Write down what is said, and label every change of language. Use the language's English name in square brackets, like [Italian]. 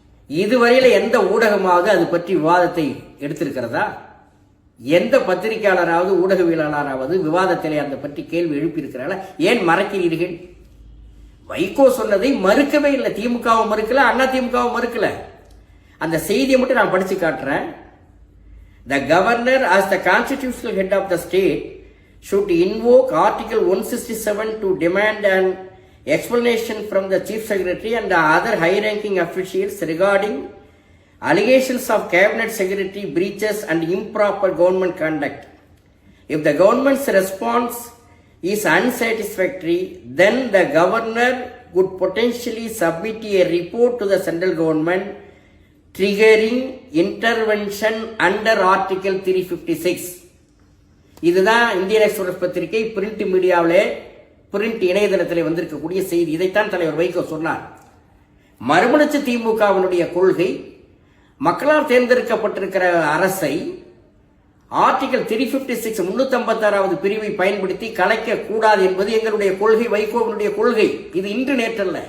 [Tamil] இதுவரையில் எந்த ஊடகமாவது அது பற்றி விவாதத்தை எடுத்திருக்கிறதா? எந்த பத்திரிகையாளராவது, ஊடகவியலாளராவது விவாதத்திலே அந்த பற்றி கேள்வி எழுப்பியிருக்கிறார்களா? ஏன் மறக்கிறீர்கள்? வைகோ சொன்னதை மறுக்கவே இல்லை. திமுகவும் மறுக்கல, அதிமுகவும் மறுக்கல. அந்த செய்தியை மட்டும் நான் படிச்சு காட்டுறேன். [English] The governor, as the constitutional head of the state, should invoke Article 167 to demand an explanation from the Chief Secretary and the other high-ranking officials regarding allegations of cabinet secretary breaches and improper government conduct. If the government's response is unsatisfactory, then the governor could potentially submit a report to the central government triggering intervention under Article 356. [Tamil] இதுதான் Indian express பத்திரிகை print மீடியாவிலே, print இணையதளத்தில் வந்திருக்கக்கூடிய செய்தி. இதைத்தான் தலைவர் வைகோ சொன்னார். மறுமலர்ச்சி திமுகவினுடைய கொள்கை, மக்களால் தேர்ந்தெடுக்கப்பட்டிருக்கிற அரசை ஆர்டிகல் 356 356வது பிரிவை பயன்படுத்தி கலைக்க கூடாது என்பது எங்களுடைய கொள்கை, வைகோவினுடைய கொள்கை. இது இன்று நேற்றல்ல.